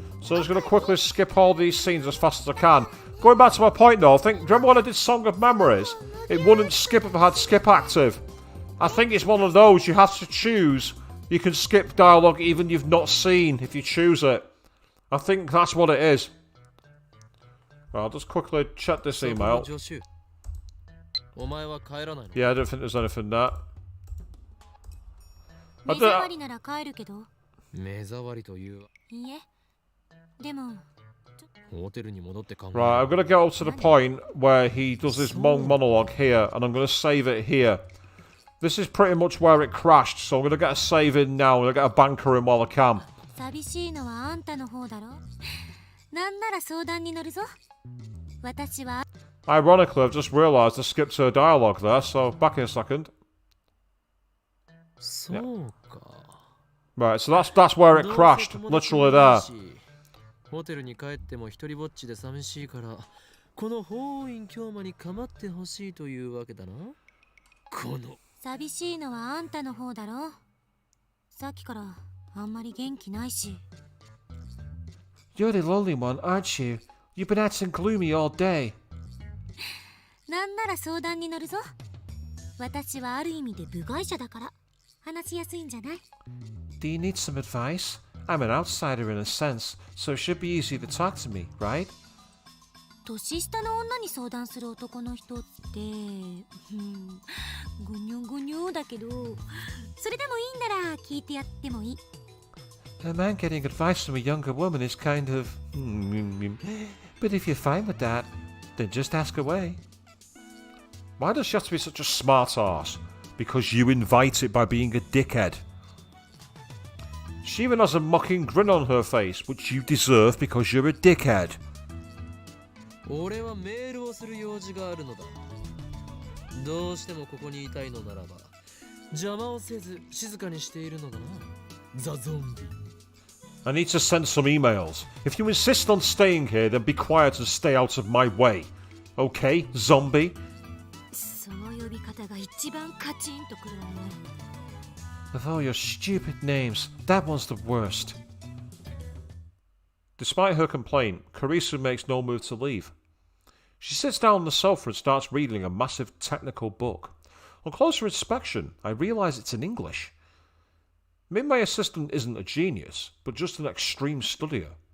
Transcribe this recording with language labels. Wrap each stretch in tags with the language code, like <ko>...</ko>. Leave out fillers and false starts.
<en>So I'm just going to quickly skip all these scenes as fast as I can. Going back to my point, though, do you remember when I did Song of Memories? It wouldn't skip if I had skip active. I think it's one of those you have to choose. You can skip dialogue even you've not seen if you choose it. I think that's what it is. Well, I'll just quickly check this email.</en> <ja>助手お前は帰らないの</ja> <en>Yeah, I don't think there's anything there.</en> <ja>目障りなら帰るけど。目障りといういいえ。でも、ホテルに戻って考え</ja> <en>Right, I'm going to get up to the point where he does this long monologue here, and I'm going to save it here. This is pretty much where it crashed, so I'm going to get a save in now, and I'll get a banker in while I can.</en> <ja>寂しいのはあんたの方だろ。なんなら相談に乗るぞ。私は</ja> <en>Ironically, I've just realised I skipped her dialogue there, so back in a second.</en> <ja>そうか</ja> <en>Right, so that's where it crashed, literally there.</en> <ja>ホテルに帰っても一人ぼっちで寂しいからこの法院京馬に構ってほしいというわけだなこの寂しいのはあんたの方だろ。さっきからあんまり元気ないし。</ja> <en>You're the lonely one, aren't you? You've been acting gloomy all day.</en> <ja>なんなら相談に乗るぞ。私はある意味で部外者だから話しやすいんじゃない？</ja> <en>Do you need some advice? I'm an outsider in a sense, so it should be easy to talk to me, right?</en> <ja>年下の女に相談する男の人って、ぐにょぐにょだけど、それでもいいんなら聞いてやってもいい。</ja> <en>A man getting advice from a younger woman is kind of... But if you're fine with that, then just ask away. Why does she have to be such a smart ass? Because you invite it by being a dickhead. She even has a mocking grin on her face, which you deserve because you're a dickhead.</en> <ja>俺はメールをする用事があるのだどうしてもここにいたいのならば邪魔をせず静かにしているのだなザ・ゾンビ</ja> <en>I need to send some emails. If you insist on staying here, then be quiet and stay out of my way. Okay, zombie?</en> <ja>その呼び方が一番カチンとくるわね。</ja> <en>With all your stupid names, that one's the worst. Despite her complaint, Karisu makes no move to leave. She sits down on the sofa and starts reading a massive technical book. On closer inspection, I realise it's in English. Maybe my assistant isn't a genius, but just an extreme studier.</en>